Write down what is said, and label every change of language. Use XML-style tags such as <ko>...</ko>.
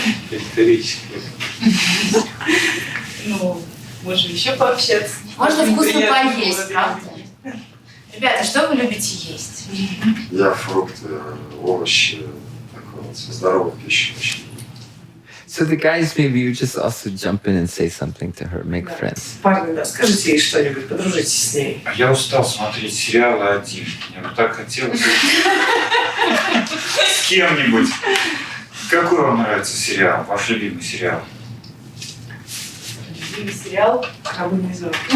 <ru>Исторически. Ну, можем еще пообщаться. Можно вкусно поесть, правда? Ребята, что вы любите есть? Я фрукты, овощи, такой вот здоровую пищу очень.</ru> <en>So the guys, maybe you just also jump in and say something to her, make friends.</en> <ru>Парни, да, скажите ей что-нибудь, подружитесь с ней. А я устал смотреть сериалы один. Мне бы так хотелось с кем-нибудь. Какой вам нравится сериал? Ваш любимый сериал? Любимый сериал? Организован.</ru>